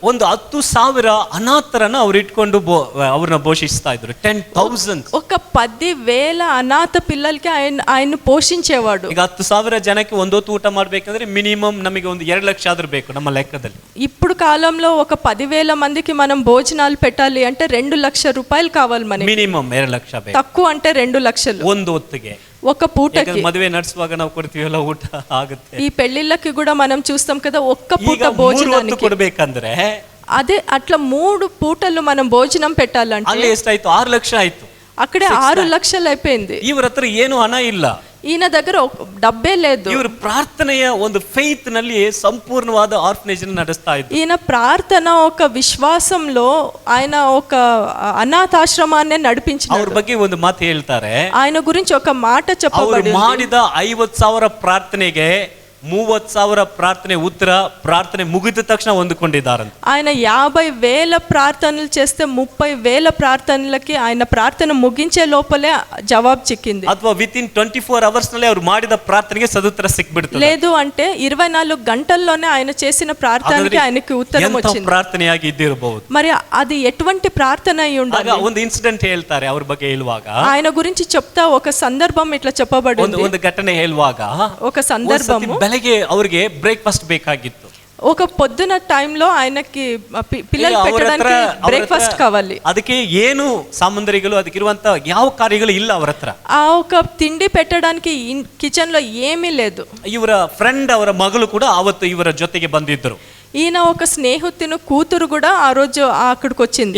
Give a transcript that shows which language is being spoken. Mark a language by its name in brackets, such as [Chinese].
[Kannada] ಒಂದು 10,000 ಅನಾಥರನ್ನ ಅವ್ರು ಇಟ್ಕೊಂಡು ಅವ್ರನ್ನ ಪೋಷಿಸ್ತಾ ಇದ್ರು. 10,000 [Telugu] ఒక 10,000 ಅನಾಥ పిల్లలకి ఆయన పోషించేవాడు. [Kannada] ಈಗ 10,000 ಜನಕ್ಕೆ ಒಂದೊತ್ತು ಊಟ ಮಾಡ್ಬೇಕಂದ್ರೆ ಮಿನಿಮಮ್ ನಮಗೆ ಒಂದು 2 ಲಕ್ಷ ಆದ್ರೂ ಬೇಕು ನಮ್ಮ ಲೆಕ್ಕದಲ್ಲಿ. [Telugu] ఇప్పుడు కాలంలో ఒక 10,000 మందికి మనం భోజనాలు పెట్టాలి అంటే 2 లక్షల రూపాయలు కావాలి మనకి. [Kannada] ಮಿನಿಮಮ್ 2 ಲಕ್ಷ ಬೇಕು. [Telugu] తక్కువ అంటే 2 లక్షలు [Kannada] ಒಂದು ಹೊತ್ತಿಗೆ. [Telugu] ఒక పూటకి. [Kannada] ಮದುವೆ ನಡೆಸುವಾಗ ನಾವು ಕೊಡ್ತೀವಲ್ಲ ಊಟ ಆಗುತ್ತೆ. [Telugu] ఈ పెళ్లిళ్ళకి కూడా మనం చూస్తాం కదా, ఒక్క పూట [Kannada] ಈಗ 3 ಹೊತ್ತು ಕೊಡ್ಬೇಕಂದ್ರೆ [Telugu] అదే అట్లా 3 పూటలు మనం భోజనం పెట్టాలంటే [Kannada] ಅಲ್ಲಿ ಎಷ್ಟಾಯ್ತು? 6 ಲಕ್ಷ ಆಯ್ತು. [Telugu] అక్కడే 6 లక్షలు అయిపోయింది. [Kannada] ಇವ್ರ ಹತ್ರ ಏನು ಹಣ ಇಲ್ಲ, [Telugu] ఈయన దగ్గర డబ్బే లేదు. [Kannada] ಇವರು ಪ್ರಾರ್ಥನೆಯ ಒಂದು ಫೇತ್ ನಲ್ಲಿ ಸಂಪೂರ್ಣವಾದ ಆರ್ಫನೇಜ್ ನಡೆಸ್ತಾ ಇದ್ರು. [Telugu] ఈయన ప్రార్థన ఒక విశ్వాసంలో ఆయన ఒక అనాథాశ్రమాన్ని నడిపించినాడు. [Kannada] ಅವ್ರ ಬಗ್ಗೆ ಒಂದು ಮಾತು ಹೇಳ್ತಾರೆ. [Telugu] ఆయన గురించి ఒక మాట చెప్పబడింది. [Kannada] ಅವರು ಮಾಡಿದ 50,000 ಪ್ರಾರ್ಥನೆಗೆ 30,000 ಪ್ರಾರ್ಥನೆ ಉತ್ತರ ಪ್ರಾರ್ಥನೆ ಮುಗಿದ ತಕ್ಷಣ ಹೊಂದಿಕೊಂಡಿದ್ದಾರಂತೆ. [Telugu] ఆయన 50,000 ప్రార్థనలు చేస్తే 30,000 ప్రార్థనలకి ఆయన ప్రార్థన ముగించే లోపలే జవాబు చిక్కింది. [Kannada] ಅಥವಾ ವಿತಿನ್ 24 hours ನಲ್ಲಿ ಅವರು ಮಾಡಿದ ಪ್ರಾರ್ಥನೆಗೆ ಸದುತ್ತರ ಸಿಕ್ಬಿಡ್ತದೆ. [Telugu] లేదు అంటే 24 గంటల్లోనే ఆయన చేసిన ప్రార్థనకి ఆయనకి ఉత్తరం వచ్చింది. [Kannada] ಪ್ರಾರ್ಥನೆಯಾಗಿ ಇದ್ದಿರಬಹುದು. [Telugu] మరి అది ఎటువంటి ప్రార్థన అయి ఉండాలి? [Kannada] ಒಂದು ಇನ್ಸಿಡೆಂಟ್ ಹೇಳ್ತಾರೆ ಅವ್ರ ಬಗ್ಗೆ ಹೇಳುವಾಗ. [Telugu] ఆయన గురించి చెప్తా ఒక సందర్భం ఇట్లా చెప్పబడింది. [Kannada] ಒಂದು ಘಟನೆ ಹೇಳುವಾಗ [Telugu] ఒక సందర్భము [Kannada] ಬೆಳಗ್ಗೆ ಅವರಿಗೆ ಬ್ರೇಕ್ಫಾಸ್ಟ್ ಬೇಕಾಗಿತ್ತು. [Telugu] ఒక పొద్దున టైంలో ఆయనకి పిల్లలు పెట్టడానికి బ్రేక్ఫాస్ట్ కావాలి. [Kannada] ಅದಕ್ಕೆ ಏನು ಸಾಮಗ್ರಿಗಳು ಅದಕ್ಕಿರುವಂತ ಯಾವ ಕಾರ್ಯಗಳು ಇಲ್ಲ ಅವರ ಹತ್ರ. [Telugu] ఆ ఒక తిండి పెట్టడానికి కిచెన్ లో ఏమీ లేదు. [Kannada] ಇವರ ಫ್ರೆಂಡ್ ಅವರ ಮಗಳು ಕೂಡ ಅವತ್ತು ಇವರ ಜೊತೆಗೆ ಬಂದಿದ್ದರು. [Telugu] ఈయన ఒక స్నేహితుని కూతురు కూడా ఆ రోజు అక్కడికి వచ్చింది.